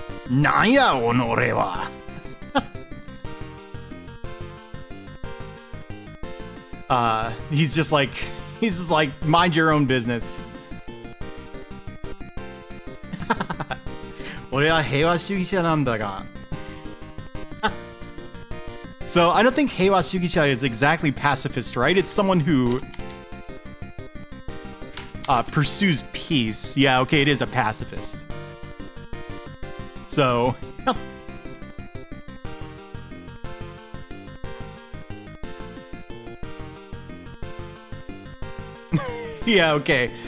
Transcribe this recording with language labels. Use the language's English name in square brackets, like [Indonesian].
[Japanese] Naya onore wa. [English] He's just like, mind your own business. [Japanese] 俺は平和主義者なんだが. [English] So I don't think 平和主義者 is exactly pacifist, right? It's someone who pursues peace. Yeah, okay, it is a pacifist. So yeah, okay.